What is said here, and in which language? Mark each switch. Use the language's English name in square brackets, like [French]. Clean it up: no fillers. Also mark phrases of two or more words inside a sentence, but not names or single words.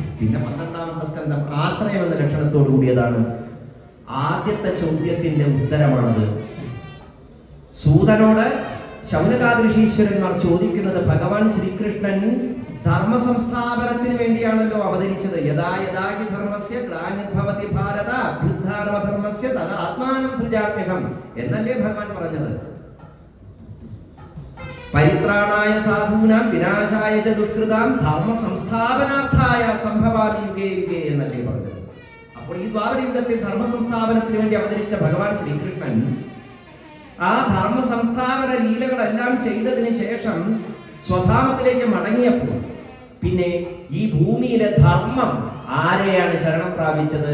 [Malayalam] പിന്നെ 12ാമത്തെ സ്കന്ധം ആശ്രയം എന്ന ലക്ഷണത്തോടു കൂടിയതാണ്. ആദ്യത്തെ ചോദ്യത്തിന്റെ ഉത്തരമാണത്. സൂതനോട് ശൗനകാദൃശീശ്വരന്മാർ ചോദിക്കുന്നത്, ഭഗവാൻ ശ്രീകൃഷ്ണൻ ധർമ്മ സംസ്ഥാപനത്തിന് വേണ്ടിയാണല്ലോ അവതരിച്ചത്. [Sanskrit] യഥാ യഥാ ഹി ധർമ്മസ്യ ഗ്ലാനിർഭവതി ഭാരത അഭ്യുത്ഥാനമധർമ്മസ്യ തദാ ആത്മാനം സൃജാമ്യഹം [Malayalam] എന്നല്ലേ ഭഗവാൻ പറഞ്ഞത്. [Sanskrit] പരിത്രാണായ സാധൂനാം വിനാശായ ച ദുഷ്കൃതാം ധർമ്മ സംസ്ഥാപനാർത്ഥായ സംഭവാമി യുഗേ യുഗേ [Malayalam] എന്നല്ലേ പറഞ്ഞത്. അപ്പോൾ ഈ ദ്വാപരയുഗത്തിൽ ധർമ്മ സംസ്ഥാപനത്തിന് വേണ്ടി അവതരിച്ച ഭഗവാൻ ശ്രീകൃഷ്ണൻ ആ ധർമ്മ സംസ്ഥാപന ലീലകളെല്ലാം ചെയ്തതിന് ശേഷം സ്വധാമത്തിലേക്ക് മടങ്ങിയപ്പോൾ പിന്നെ ഈ ഭൂമിയിലെ ധർമ്മം ആരെയാണ് ശരണം പ്രാപിച്ചത്?